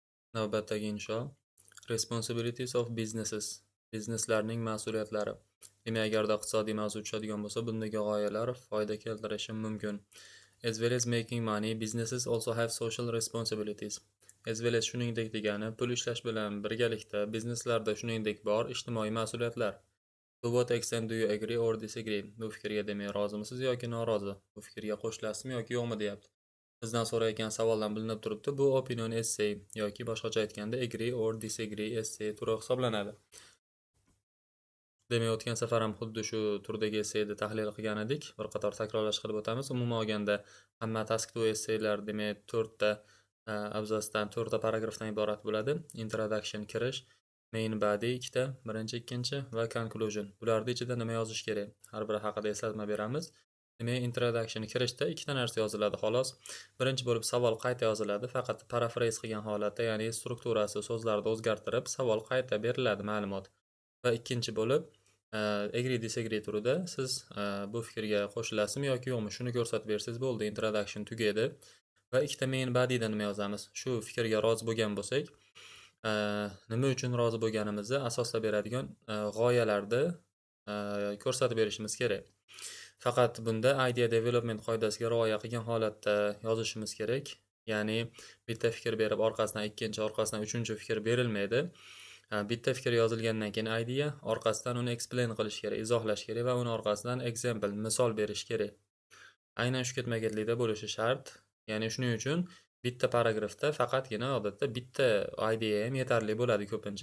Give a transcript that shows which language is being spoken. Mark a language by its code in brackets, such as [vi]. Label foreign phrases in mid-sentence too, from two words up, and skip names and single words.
[uz] Navbatdagi insho. [en] Responsibilities of businesses. [uz] Bizneslarning mas'uliyatlari. Demak, agarda iqtisodiy mavzu tushadigan bo'lsa, bundagi g'oyalar foyda keltirishi mumkin. [en] As well as making money, businesses also have social responsibilities. As well as [uz] shuningdek degani, pul ishlash bilan birgalikda bizneslarda shuningdek bor ijtimoiy mas'uliyatlar. [en] To what extent do you agree or disagree? [uz] Bu fikrga demak rozimisiz yoki norozi? Bu fikrga qo'shilasizmi yoki yo'qmi deyapti. Bizdan so'rayotgan savoldan bilinib turibdi, bu [en] opinion essay [uz] yoki boshqacha aytganda [en] agree or disagree essay [uz] turi hisoblanadi. Demak, o'tgan safar ham xuddi shu turdagi essayni tahlil qilgan edik. Bir qator takrorlash qilib o'tamiz. Umuman olganda, hamma [en] task to [uz] essaylar demak 4 ta abzasdan 4 ta paragrafdan iborat bo'ladi. Introduction kirish, [en] main body [uz] 2 ta, birinchi, ikkinchi va conclusion. Bularning ichida nima yozish kerak? Har biri haqida eslatma beramiz. Demak, introduction kirishda 2 ta narsa yoziladi xolos. Birinchi bo'lib savol qayta yoziladi, faqat paraphrase qilgan holatda, ya'ni strukturasi so'zlarni o'zgartirib, savol qayta beriladi ma'lumot. Va ikkinchi bo'lib [en] agree disagree [uz] turida siz bu fikrga qo'shilasizmi yoki yo'qmi shuni ko'rsatib bersangiz bo'ldi. Introduction tugadi va ikkita [en] main body'da [uz] nima yozamiz? Shu fikrga rozi bo'lgan bo'lsak, nima uchun rozi bo'lganimizni asoslab beradigan g'oyalarni ko'rsatib berishimiz kerak. Faqat bunda [en] idea development [uz] qoidasiga rioya qilgan holatda yozishimiz kerak. Ya'ni bitta fikr berib orqasidan ikkinchi, orqasidan uchinchi fikr berilmaydi. Bitta fikr yozilgandan keyin idea, orqasidan uni explain qilish kerak, izohlash kerak va uni orqasidan example, misol berish kerak. Aynan shu ketma-ketlikda bo'lishi shart. Ya'ni shuning uchun bitta paragrafda faqatgina odatda bitta idea ham yetarli bo'ladi ko'pincha.